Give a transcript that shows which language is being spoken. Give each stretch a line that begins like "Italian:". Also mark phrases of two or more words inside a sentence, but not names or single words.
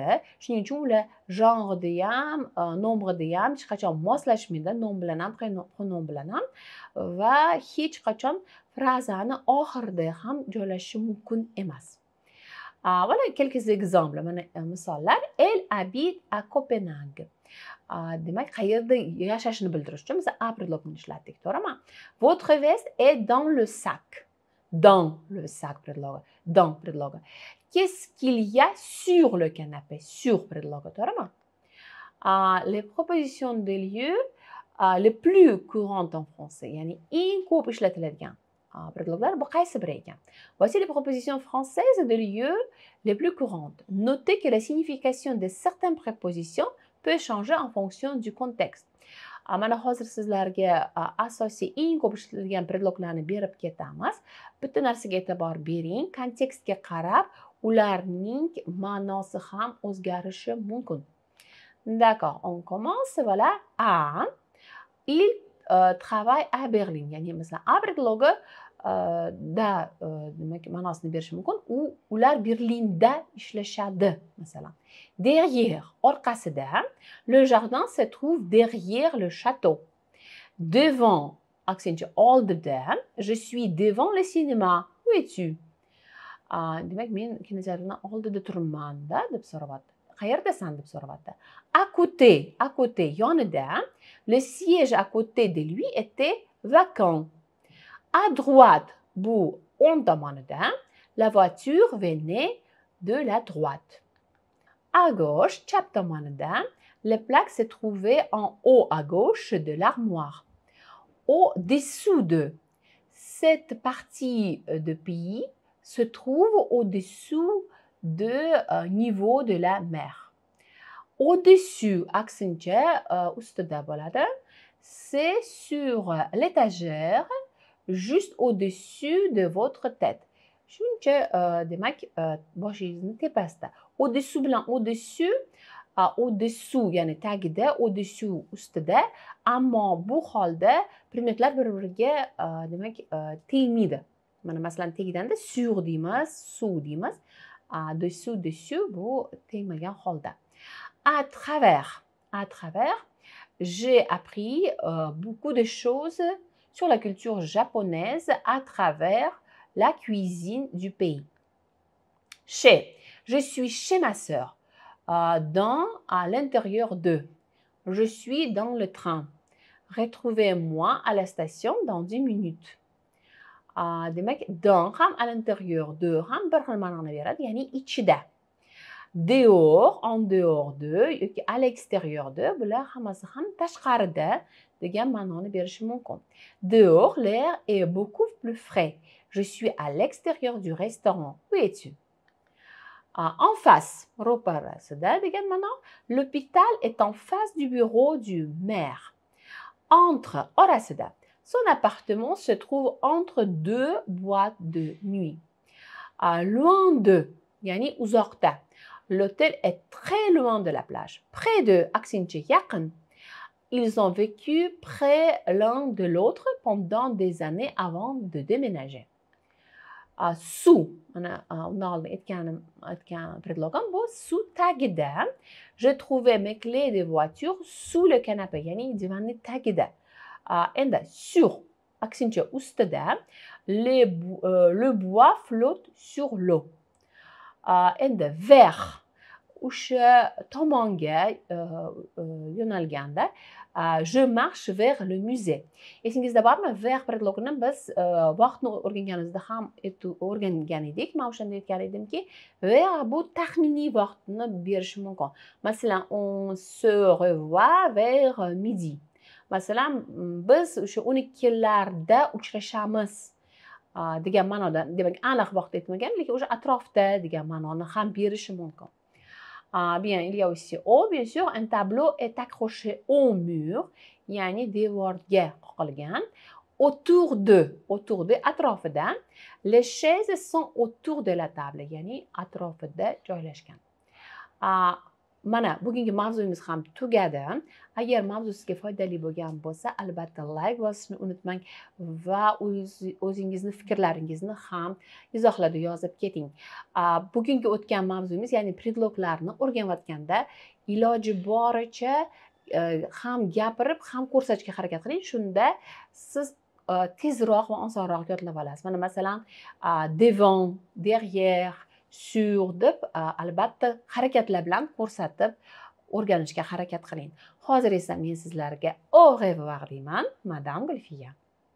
Uzbek: Shuning uchun ular genreda ham, nombreda ham hech qachon moslashmaydi, nom bilan ham, pronom bilan ham va hech qachon frazani oxirida ham joylashishi mumkin emas.
French: Voilà quelques exemples.
Uzbek: Mana misollar.
French: Elle habite à Copenhague.
Uzbek: Demak, qayerda yashashini bildirish uchun biz a predlogini ishlatdik, to'g'rimi?
French: Votre veste est dans le sac. Dans le sac prédlogue. Dans prédlogue. Qu'est-ce qu'il y a sur le canapé? Sur prédlogue, to'g'rimi? Les propositions de lieu les plus courantes en français,
Uzbek: ya'ni eng ko'p ishlatiladigan predloglar bu qaysi biri ekan?
French: Voici les propositions françaises de lieu les plus courantes. Notez que la signification de certaines prépositions peut changer en fonction du contexte.
Uzbek: Mana hozir sizlarga asosiy eng ko'p ishlatilgan predloglarni berib ketamiz. Bitta narsaga e'tibor bering, kontekstga qarab ularning ma'nosi ham o'zgarishi mumkin.
French: D'accord, on commence. Voilà. A. Il travaille à Berlin.
Uzbek: Ya'ni masalan, a predlogi da demak ma'nosini berishi mumkin. Ular Berlinda ishlashadi masalan.
French: Derrière, orqasida, le jardin se trouve derrière le château. Devant,
Uzbek: aksenchi oldida,
French: je suis devant le cinéma. Où es-tu?
Uzbek: Demak, men kinoteatrning oldida turibman-da deb so'rayapti. Qayerdasan deb so'rayapti.
French: À côté, yonida, le siège à côté de lui était vacant. À droite,
Uzbek: bu o'ng tomonida,
French: la voiture venait de la droite. À gauche,
Uzbek: chap tomonida,
French: les plaques se trouvaient en haut à gauche de l'armoire. Au-dessous de cette partie de pays se trouve au-dessous du niveau de la mer. Au-dessus,
Uzbek: aksincha ustida bo'ladi.
French: C'est sur l'étagère juste au-dessus de votre tête.
Uzbek: Shuncha demak boshingizni tepasida. Au-dessous bilan au-dessous ya'ni tagida, au-dessous ustida, ammo bu holda predmetlar bir-biriga demak tegmaydi. Mana masalan tegganda sur deymiz, sous deymiz. Dessus bu tegmagan holda.
French: À travers, j'ai appris beaucoup de choses sur la culture japonaise à travers la cuisine du pays. Je suis chez ma sœur. À l'intérieur de. Je suis dans le train. Retrouvez-moi à la station dans 10 minutes.
Uzbek: Demak, dans ham
French: à l'intérieur de
Uzbek: ham bir xil ma'noni beradi, ya'ni ichida.
French: Dehors, en dehors de yoki à l'extérieur de,
Uzbek: bular hammasi ham tashqarida degan ma'noni berishi mumkin.
French: Dehors, l'air est beaucoup plus frais. Je suis à l'extérieur du restaurant. Où es-tu? En face,
Uzbek: ro'parasida degan ma'no,
French: l'hôpital est en face du bureau du maire. Entre, orasida, son appartement se trouve entre deux boîtes de nuit. Loin de,
Uzbek: yani uzoqda.
French: L'hôtel est très loin de la plage. Près de,
Uzbek: aksincha, yaqin.
French: Ils ont vécu près l'un de l'autre pendant des années avant de déménager. Sous, sous tagida, je trouvais mes clés de voiture sous le canapé.
Uzbek: Yani divanni tagida. Sur, aksincha ustada,
French: le bois flotte sur l'eau. Vers,
Uzbek: tomonga yo'nalganda,
French: je marche vers le musée.
Uzbek: Esingizda bormi, vers predlogini biz vaqtni o'rganganimizda ham o'rgangan edik. Men o'shanda aytgan edimki, vers bu taxminiy vaqtni berishi mumkin. Masalan,
French: on se revoit vers midi.
Uzbek: Masalan, biz o'sha 12larda uchrashamiz degan ma'noda, demak, aniq vaqt aytmagan, lekin o'sha atrofda degan ma'noni ham berishi mumkin.
French: Bien, il y a aussi bien sûr, un tableau est accroché au mur,
Uzbek: yani devorga qoqilgan,
French: autour de, atrofida, les chaises sont autour de la table,
Uzbek: yani atrofida joylashgan. Mana bugungi mavzuyimiz ham tugadi. Agar mavzu sizga foydali bo'lgan bo'lsa, albatta like bosishni unutmang va o'zingizni fikrlaringizni ham izohlarda yozib keting. Bugungi o'tgan mavzuyimiz, ya'ni predloglarni o'rganayotganda iloji boricha ham gapirib, ham ko'rsatishga harakat qiling. Shunda siz tezroq va osonroq yodlab olasiz. Mana masalan,
French: devant, derrière, sur
Uzbek: deb albatta harakatlar bilan ko'rsatib o'rganishga harakat qiling. Hozir esa men sizlarga
French: au revoir
Uzbek: deyman, Madame Gulfiya.